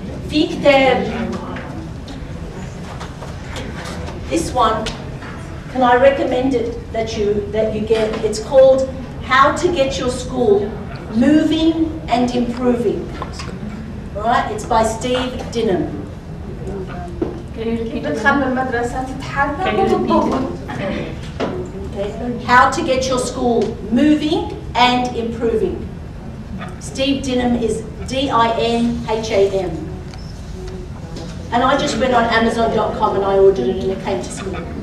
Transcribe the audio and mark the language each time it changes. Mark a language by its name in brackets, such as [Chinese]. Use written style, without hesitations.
[Arabic] في كتاب [English] This one, can I recommend it that you get? It's called How to Get Your School Moving and Improving. All right, it's by Steve Dinham. [Arabic] بتخلي المدرسة تتحرك وتتطور. [English] How to Get Your School Moving and Improving. Steve Dinham is D-I-N-H-A-M. And I just went on Amazon.com and I ordered it and it came to school.